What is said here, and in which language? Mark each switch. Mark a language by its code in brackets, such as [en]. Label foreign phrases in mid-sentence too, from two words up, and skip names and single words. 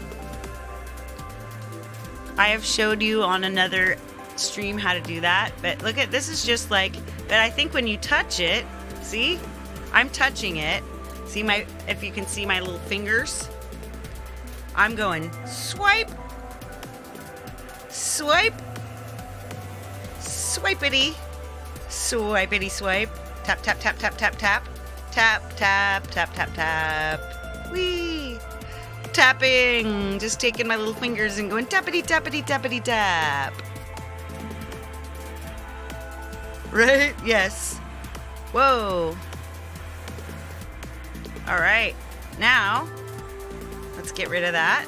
[en] I have showed you on another stream how to do that, but look at this is just like, but I think when you touch it, see? I'm touching it. See my, if you can see my little fingers, I'm going swipe, swipe, swipity, swipity swipe, tap, tap, tap, tap, tap, tap, tap, tap, tap, tap, tap, whee, tapping, just taking my little fingers and going tappity, tappity, tappity, tap. Right? Yes. Whoa. All right, now let's get rid of that.